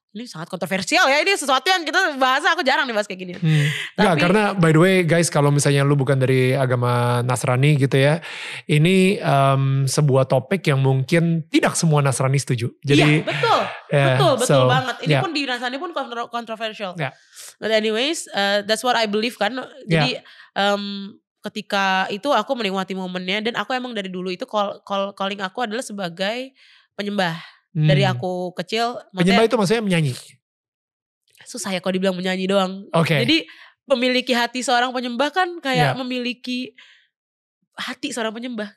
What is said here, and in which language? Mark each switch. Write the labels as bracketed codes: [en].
[id] Ini sangat kontroversial ya, ini sesuatu yang kita bahas, aku jarang dibahas kayak gini. Tapi, karena [en] by the way guys, [id] kalau misalnya lu bukan dari agama Nasrani gitu ya, ini sebuah topik yang mungkin tidak semua Nasrani setuju. Jadi, betul banget. Ini pun di Nasrani pun kontroversial. [en] But anyways, that's what I believe kan. [id] Jadi ketika itu aku menikmati momennya, dan aku emang dari dulu itu calling aku adalah sebagai penyembah. Dari aku kecil. Penyembah itu maksudnya menyanyi? Susah ya kalau dibilang menyanyi doang. Jadi memiliki hati seorang penyembah kan kayak memiliki hati seorang penyembah.